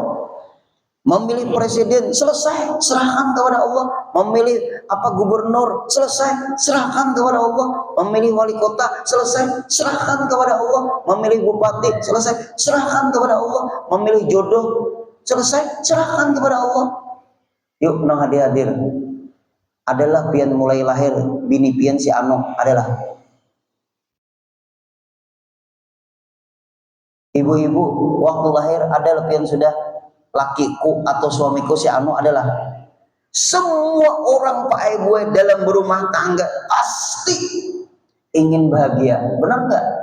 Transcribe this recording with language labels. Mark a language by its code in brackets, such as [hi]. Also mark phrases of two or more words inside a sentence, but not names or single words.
[id] Memilih presiden, selesai, serahkan kepada Allah. Memilih gubernur, selesai, serahkan kepada Allah. Memilih wali kota, selesai, serahkan kepada Allah. Memilih bupati, selesai, serahkan kepada Allah. Memilih jodoh, selesai, serahkan kepada Allah. [bjn] Yuk nang hadir adalah pian mulai lahir bini pian si Ano adalah ibu-ibu waktu lahir adalah pian sudah lakiku atau suamiku si Anu adalah. [id] Semua orang Pak Ibu dalam berumah tangga pasti ingin bahagia, benar nggak?